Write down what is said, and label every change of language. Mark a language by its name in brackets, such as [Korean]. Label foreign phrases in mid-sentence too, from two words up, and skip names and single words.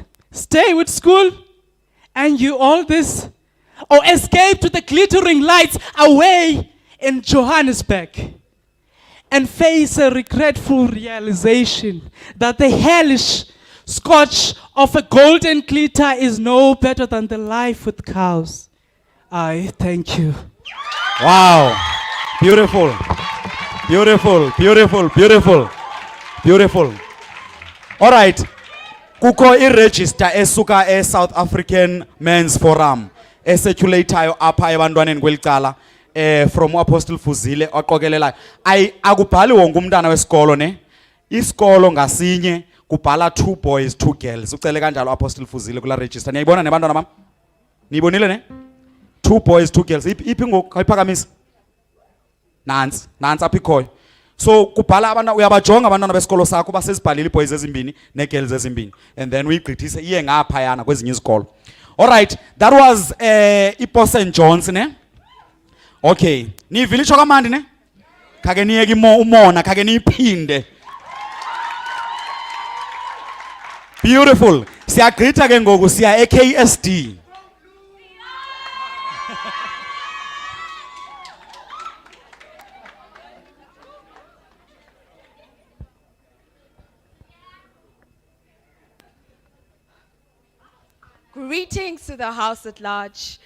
[English] Stay with school and you all this, or escape to the glittering lights away in Johannesburg and face a regretful realization that the hellish scorch of a golden glitter is no better than the life with cows. I thank you. Wow. Beautiful. Beautiful, beautiful, beautiful. Beautiful. All right. [Xhosa] Kuko i-register esuka South African Men's Forum eseculator apha ebantwaneni kwelicala from Apostle Fuzile oqokelelayo. Akubhali wonke umntana wesikolo ne. Isikolo ngasinye kubhala 2 boys 2 girls. Ucele kanjalo Apostle Fuzile kula register. Niyayibona ne bantwana bam? Niyibonile ne? 2 boys 2 girls. Iphi ngoku ayiphakamisa? Nansi apha ikhoyo. So kubhala abantwana uyabajonga abantwana besikolo sakho basezibhalile iboys ezimbini negirls ezimbini [English] and then [Xhosa] uyigqithise iye ngapha yana kwezinye izikolo. [English] All right, that was St. John's ne? [Xhosa] Okay, nivile isho kamandi ne? Khake niyeke umona, khake niyiphinde. [English] Beautiful. [Xhosa] Siyagqitha ke ngoku siya eKSD. [English] Greetings to the house at large.